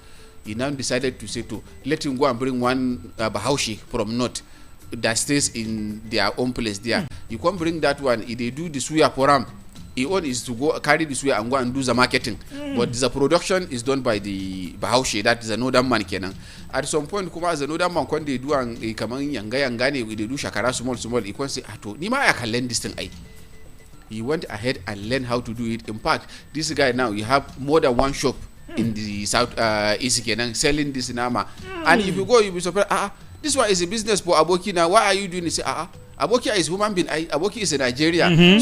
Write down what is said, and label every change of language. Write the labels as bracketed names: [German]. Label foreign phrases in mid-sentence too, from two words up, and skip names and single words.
[English] He now decided to say let him go and bring one bahaushi from north that stays in their own place there. You can't bring that one. If they do the suya for him, he own is to go carry the suya and go and do the marketing. But the production is done by the bahaushi, that is another man kenan. At some point, kuma as another man when they do and [Hausa] kaman yanga ne, [English] they do shakara small, he can say, [Hausa] ni ma [English] I can learn this thing. He went ahead and learned how to do it. In fact, this guy now, you have more than one shop in the south east kenan selling this nama. And if you go, you'll be surprised. This one is a business for Aboki now. Why are you doing this? Aboki is human being. Aboki is a Nigeria.